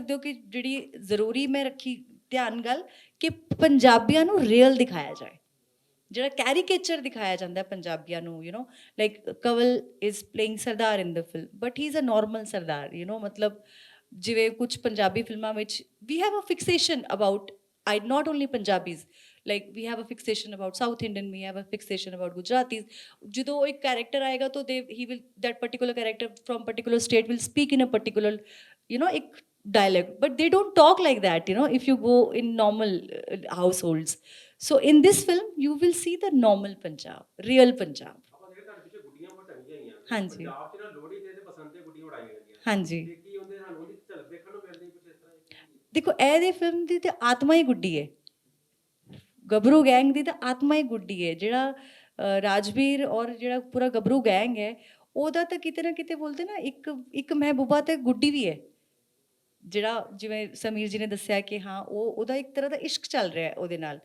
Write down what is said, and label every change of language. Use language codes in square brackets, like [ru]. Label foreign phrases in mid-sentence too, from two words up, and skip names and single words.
[pa] ਹੋ ਕਿ ਜਿਹੜੀ ਜ਼ਰੂਰੀ ਮੈਂ ਰੱਖੀ ਧਿਆਨ ਗੱਲ ਕਿ ਪੰਜਾਬੀਆਂ ਨੂੰ ਰੀਅਲ ਦਿਖਾਇਆ ਜਾਏ, ਜਿਹੜਾ ਕੈਰੀਕੇਚਰ ਦਿਖਾਇਆ ਜਾਂਦਾ ਹੈ ਪੰਜਾਬੀਆਂ ਨੂੰ, [en] Like Kaval is playing Sardar in the film, but he is a normal Sardar, [pa] ਮਤਲਬ ਜਿਵੇਂ ਕੁਝ ਪੰਜਾਬੀ ਫਿਲਮਾਂ ਵਿੱਚ ਵੀ [en] have a fixation about not only Punjabis, like we have a fixation about South Indian, we have a fixation about Gujaratis. [pa] ਜਦੋਂ ਇੱਕ [en] character [pa] ਆਏਗਾ ਤਾਂ [en] that particular character from particular state will speak in a particular, ਇੱਕ dialect, but they don't talk like that, if you go in normal households. So in this film you will see the normal Punjab, real Punjab. [pa] ਆਪਾਂ ਜਿਹੜੇ ਤੁਹਾਡੇ ਪਿੱਛੇ ਗੁੱਡੀਆਂ ਬਹੁਤ ਟੰਗੀਆਂ ਹੋਈਆਂ ਹਾਂਜੀ। ਪੰਜਾਬ 'ਚ ਨਾ ਲੋਹੜੀ ਤੇ ਬਸੰਤ ਤੇ ਗੁੱਡੀਆਂ ਉਡਾਈਆਂ ਜਾਂਦੀਆਂ ਹਾਂਜੀ। ਤੇ ਕੀ ਹੁੰਦੇ ਸਾਨੂੰ ਉਹਦੀ ਝਲਕ ਦੇਖਣ ਨੂੰ ਮਿਲਦੀ ਕੁਝ ਇਸ ਤਰ੍ਹਾਂ ਦੀ? ਦੇਖੋ ਇਹਦੀ ਫਿਲਮ ਦੀ ਤੇ ਆਤਮਾ ਹੀ ਗੁੱਡੀ ਹੈ, ਗੱਭਰੂ ਗੈਂਗ ਦੀ ਤਾਂ ਆਤਮਾ ਹੀ ਗੁੱਡੀ ਹੈ। ਜਿਹੜਾ ਰਾਜਵੀਰ ਔਰ ਜਿਹੜਾ ਪੂਰਾ ਗੱਭਰੂ ਗੈਂਗ ਹੈ ਉਹਦਾ ਤਾਂ ਕਿਤੇ ਨਾ ਕਿਤੇ ਬੋਲਦੇ ਨਾ ਇੱਕ ਮਹਿਬੂਬਾ ਤੇ ਗੁੱਡੀ ਵੀ ਹੈ, ਜਿਹੜਾ ਜਿਵੇਂ ਸਮੀਰ ਜੀ ਨੇ ਦੱਸਿਆ ਕਿ ਹਾਂ ਉਹਦਾ ਇੱਕ ਤਰ੍ਹਾਂ ਦਾ ਇਸ਼ਕ ਚੱਲ ਰਿਹਾ ਹੈ ਉਹਦੇ ਨਾਲ।